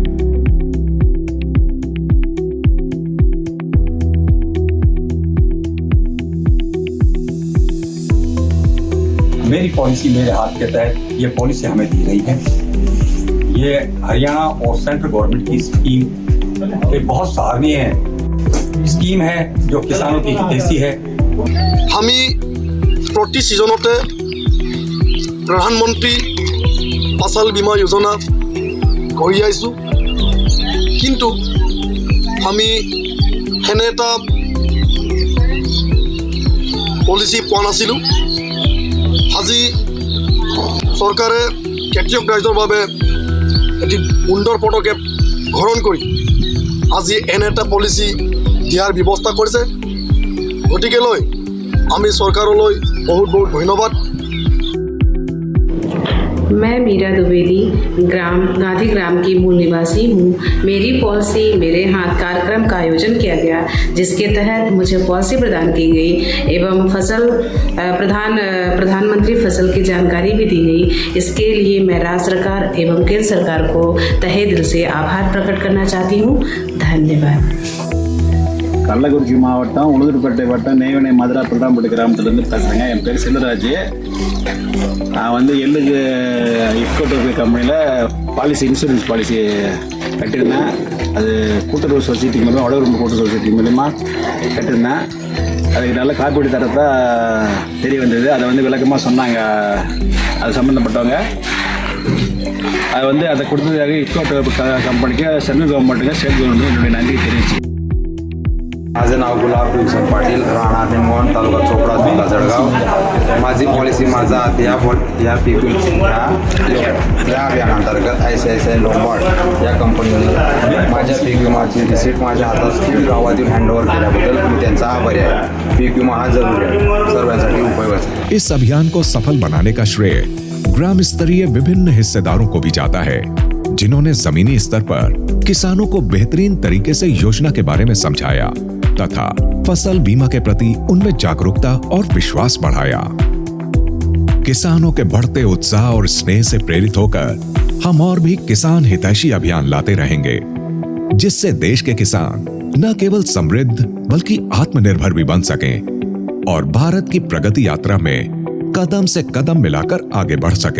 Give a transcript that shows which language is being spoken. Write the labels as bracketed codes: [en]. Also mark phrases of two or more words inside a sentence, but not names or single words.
[hi] मेरी पॉलिसी मेरे हाथ के तहत ये पॉलिसी हमें दी गई है। ये हरियाणा और [en] central government [hi] की स्कीम एक बहुत सराहनीय स्कीम है जो किसानों की हितैषी है। [as] हमी প্ৰতি ছিজনতে প্ৰধানমন্ত্ৰী ফচল বীমা যোজনা কৰি আহিছোঁ, কিন্তু আমি সেনে এটা পলিচি পোৱা নাছিলোঁ। আজি চৰকাৰে খেতিয়ক ৰাইজৰ বাবে এটি সুন্দৰ পদক্ষেপ গ্ৰহণ কৰি আজি এনে এটা পলিচি দিয়াৰ ব্যৱস্থা কৰিছে। গতিকেলৈ আমি চৰকাৰলৈ বহুত বহুত ধন্যবাদ। [hi] मैं मीरा द्विवेदी गांधी ग्राम की मूल निवासी हूँ। मेरी पॉलिसी मेरे हाथ कार्यक्रम का आयोजन किया गया, जिसके तहत मुझे पॉलिसी प्रदान की गई एवं प्रधानमंत्री फसल की जानकारी भी दी गई। इसके लिए मैं राज्य सरकार एवं केंद्र सरकार को तहे दिल से आभार प्रकट करना चाहती हूँ। धन्यवाद। [ta] கள்ளக்குறிச்சி மாவட்டம் உளுந்தூர்பேட்டை வட்டம் நெய்வேலி மதுரா பிரதான்பட்டி கிராமத்துலேருந்து பேசுகிறேங்க. என் பேர் செல்வராஜ். நான் வந்து எள்ளுக்கு இஃப்கோ டோபி கம்பெனியில் [en] insurance policy [ta] கட்டியிருந்தேன். அது கூட்டுறவு சொசைட்டி மூலமாக வடகுறும்பு கூட்டுறவு சொசைட்டி மூலமாக கட்டியிருந்தேன். அதுக்கு நல்ல காப்பீடு தரத்தை தெரிய வந்தது. அதை வந்து விளக்கமாக சொன்னாங்க அது சம்மந்தப்பட்டவங்க. அது வந்து அதை கொடுத்ததுக்காக இஃப்கோ டோபி கம்பெனிக்கு சென்ட்ரல் கவர்மெண்ட்டுக்கு ஸ்டேட் கவர்மெண்ட்டுக்கு என்னுடைய நன்றி தெரிவிச்சு. [mr] माझं नाव गुलाब विल्सन पाटील, राहणार निमोण, तालुका चोपडा, जिल्हा जळगाव. माझी पॉलिसी माझा या पीक या अभियानांतर्गत ICICI लोंबार्ड या कंपनीने माझ्या पीक विमाची रिसीट माझ्या हातात गावातील हँडओव्हर केल्याबद्दल मी त्यांचा आभारी आहे. पीक विमा हा जरुरी आहे, सर्वांसाठी उपयोगाचा. [hi] इस अभियान को सफल बनाने का श्रेय ग्राम स्तरीय विभिन्न हिस्सेदारों को भी जाता है, जिन्होंने जमीनी स्तर पर किसानों को बेहतरीन तरीके से योजना के बारे में समझाया तथा फसल बीमा के प्रति उनमें जागरूकता और विश्वास बढ़ाया। किसानों के बढ़ते उत्साह और स्नेह से प्रेरित होकर हम और भी किसान हितैषी अभियान लाते रहेंगे, जिससे देश के किसान न केवल समृद्ध बल्कि आत्मनिर्भर भी बन सकें और भारत की प्रगति यात्रा में कदम से कदम मिलाकर आगे बढ़ सकें।